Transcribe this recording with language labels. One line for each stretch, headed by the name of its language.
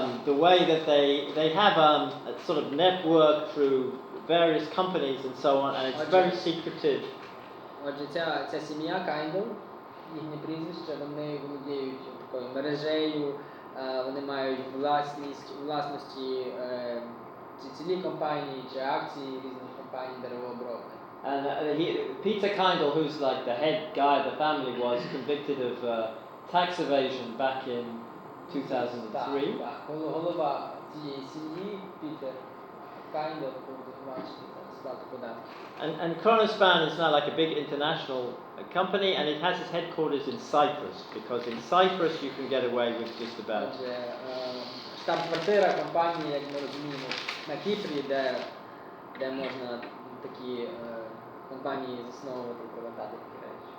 English: The way that they have a sort of network through various companies and so on, and it's very secretive.
Ukrainian: Отже, ця сім'я Kindle, їхнє прізвище, вони володіють такою мережею, вони мають власності цілі компанії чи акції різних компаній деревообробних.
English: And Peter Kindle, who's like the head guy of the family, was convicted of tax evasion back in 2003.
Ukrainian: Голова цієї сім'ї, Пітер Kindle, був звинувачений сплату податків.
English: And Kronospan is now like a big international company, and it has its headquarters in Cyprus, because in Cyprus you can get away with just about.
Ukrainian: Штаб-квартира компанії, як ми розуміємо, на Кіпрі, де можна такі компанії засновувати і провертати такі речі.